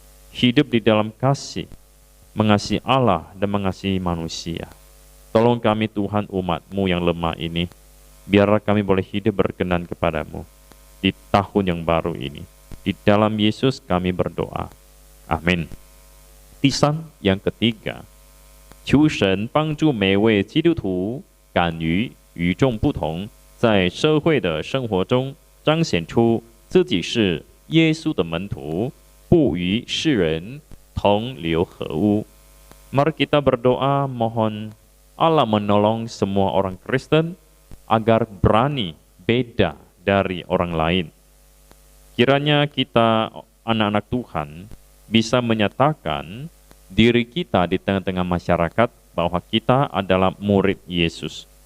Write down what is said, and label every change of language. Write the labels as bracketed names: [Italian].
[Indonesian] Hidup di dalam kasih, mengasihi Allah dan mengasihi manusia. Tolong kami Tuhan, umat-Mu yang lemah ini, biarlah kami boleh hidup berkenan kepadamu di tahun yang baru ini. Di dalam Yesus kami berdoa. Amin. [Chinese] 第三, [Indonesian] yang ketiga, [Chinese] 求神帮助每位基督徒敢于与众不同，在社会的生活中彰显出自己是耶稣的门徒，不与世人同流合污. [Indonesian] Mari kita berdoa, mohon Allah menolong semua orang Kristen agar berani beda dari orang lain. Kiranya kita, anak-anak Tuhan, bisa menyatakan diri kita di tengah-tengah masyarakat bahwa kita adalah murid Yesus.